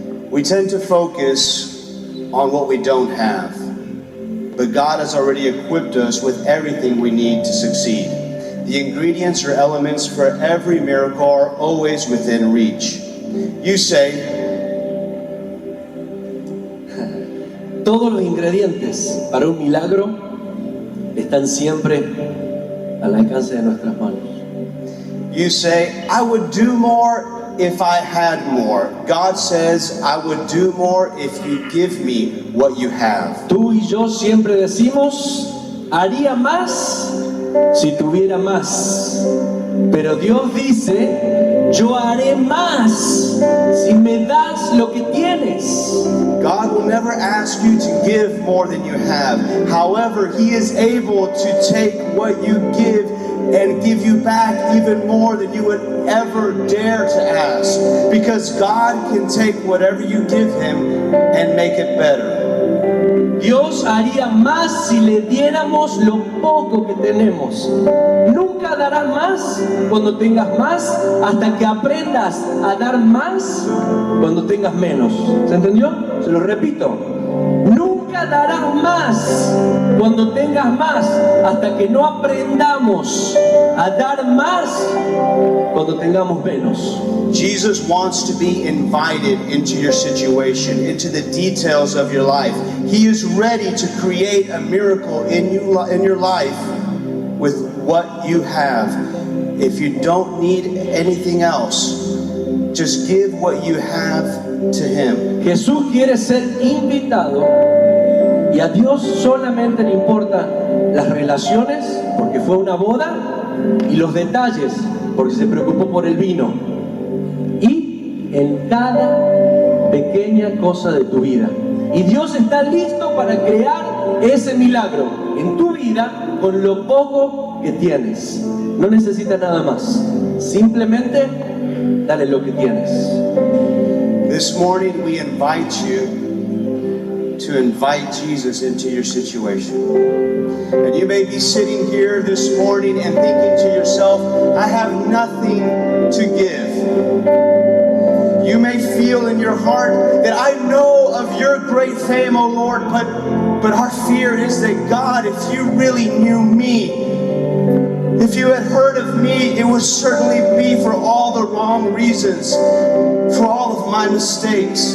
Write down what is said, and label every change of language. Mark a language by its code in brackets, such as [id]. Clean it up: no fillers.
[en] We tend to focus on what we don't have, but God has already equipped us with everything we need to succeed. The ingredients or elements for every miracle are always within reach. You say, [es] todos los ingredientes para un milagro están siempre al alcance de nuestras manos. [en] You say, I would do more if I had more. God says, I would do more if you give me what you have. [es] Tú y yo siempre decimos, haría más si tuviera más. Pero Dios dice, yo haré más si me das lo que tienes. [en] God will never ask you to give more than you have. However, He is able to take what you give and give you back even more than you would ever dare to ask. Because God can take whatever you give Him and make it better. [es] Dios haría más si le diéramos lo poco que tenemos. Nunca darás más cuando tengas más, hasta que aprendas a dar más cuando tengas menos. ¿Se entendió? Se lo repito. Nunca darás más cuando tengas más, hasta que no aprendamos a dar más cuando tengamos menos. [en] Jesus wants to be invited into your situation, into the details of your life. He is ready to create a miracle in your life with what you have. If you don't need anything else, just give what you have to Him. [es] Jesús quiere ser invitado, y a Dios solamente le importan las relaciones, porque fue una boda, y los detalles, porque se preocupó por el vino, y en cada pequeña cosa de tu vida. Y Dios está listo para crear ese milagro en tu vida con lo poco que tienes. No necesita nada más, simplemente dale lo que tienes. [en] This morning we invite you to invite Jesus into your situation. And you may be sitting here this morning and thinking to yourself, I have nothing to give. You may feel in your heart that I know of your great fame, O Lord, but our fear is that, God, if you really knew me, if you had heard of me, it would certainly be for all the wrong reasons, for all of my mistakes.